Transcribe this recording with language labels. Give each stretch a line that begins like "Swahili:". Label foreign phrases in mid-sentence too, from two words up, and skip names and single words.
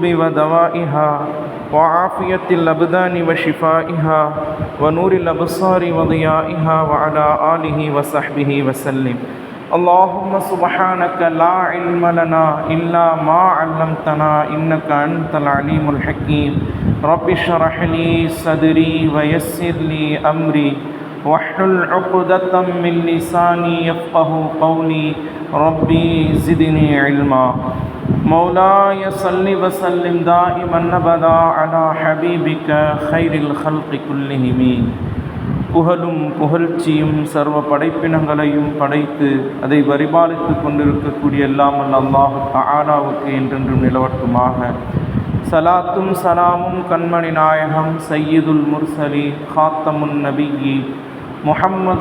Arabic: ودوائها وعافية الأبدان وشفائها ونور الأبصار وضيائها وعلى آله وصحبه وسلم اللهم سبحانك لا علم لنا إلا ما علمتنا إنك أنت العليم الحكيم رب اشرح لي صدري ويسر لي أمري واحلل عقدة من لساني يفقه قولي ربي زدني علما مولاي صل وسلم دائما أبدا على حبيبك خير الخلق كلهم
Tamil: புகழும் புகழ்ச்சியும் சர்வ படைப்பினங்களையும் படைத்து அதை பரிபாலித்து கொண்டிருக்கக்கூடிய எல்லாம் அல்லாஹ் தஆலாவுக்கு என்றென்றும் நிலவட்டுமாக. சலாத்தும் சலாமும் கண்மணி நாயகம்
Arabic: سيد المرسلين خاتم النبيين
Tamil: முஹம்மது